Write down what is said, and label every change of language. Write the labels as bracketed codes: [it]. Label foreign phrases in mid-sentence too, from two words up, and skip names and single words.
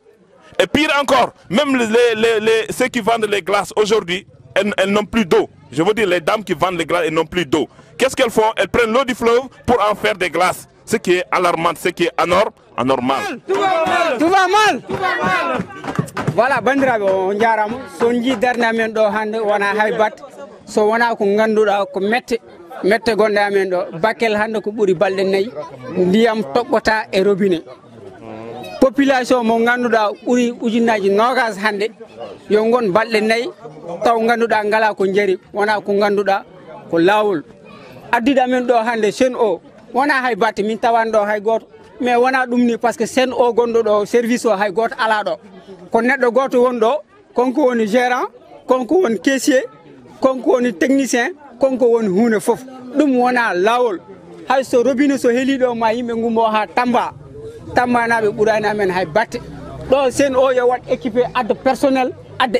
[fr] Et pire encore, même ceux qui vendent les glaces aujourd'hui, elles n'ont plus d'eau. Je veux dire, les dames qui vendent les glaces, elles n'ont plus d'eau. Qu'est-ce qu'elles font? Elles prennent l'eau du fleuve pour en faire des glaces. Ce qui est alarmant, ce qui est anormal. Tout va mal. Voilà, [ff] bandiraɓe on jarama so jii darde amen ɗo hande wona haybat so wona ko ganduɗa ko mette gonɗe amen ɗo Bakel hande ko ɓuuri balɗe 4 ndiyam toɓɓota e robinet population mo ganduɗa ɓuuri ujunaji 20 hande yo gon balɗe 4 taw ganduɗa ngala ko jeeri wona ko ganduɗa ko lawol addiɗo amen ɗo hande Sen'Eau wona hay batte min tawan ɗo hay goto mais wona ɗum ni [fr] par ce que [ff] Sen'Eau gonɗo ɗo service o hay goto ala ɗo ko neɗɗo goto woni ɗo konko woni gérant konko woni caissier konko woni technicien konko woni hunde foof ɗum wona lawol hay so robinet so heeli ɗo ma yimɓe gummo ha Tamba tammanaɓe ɓurani amen hay batte ɗo sen o yo wat équipé adde personnel adde